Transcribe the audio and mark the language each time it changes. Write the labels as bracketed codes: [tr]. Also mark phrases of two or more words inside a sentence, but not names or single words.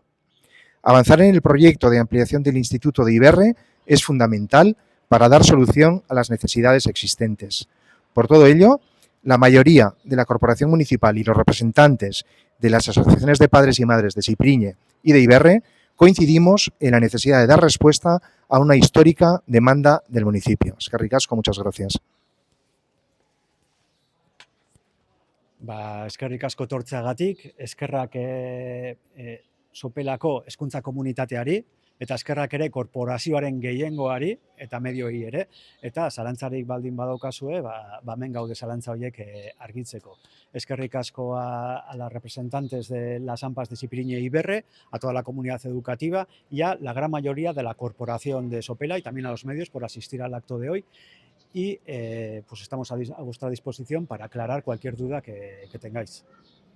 [es] Avanzar en el proyecto de ampliación del Instituto de Iberre es fundamental para dar solución a las necesidades existentes. Por todo ello, la mayoría de la Corporación Municipal y los representantes de las asociaciones de padres y madres de Sipiriñe y de Iberre coincidimos en la necesidad de dar respuesta a una histórica demanda del municipio. [eu] Eskerrik asko, [es] muchas gracias. [eu] Eskerrik asko etortzeagatik, eskerrak Sopelako hezkuntza komunitateari, eta eskerrak ere korporazioaren gehiengoari eta medioei ere, eta zalantzarik baldin badaukazue, hemen gaude zalantza horiek argitzeko. Eskerrik asko [es] a las representantes de las AMPAs de Sipiriñe y Iberre, a toda la comunidad educativa y a la gran mayoría de la corporación de Sopela y también a los medios por asistir al acto de hoy. Y pues estamos a vuestra disposición para aclarar cualquier duda que tengáis.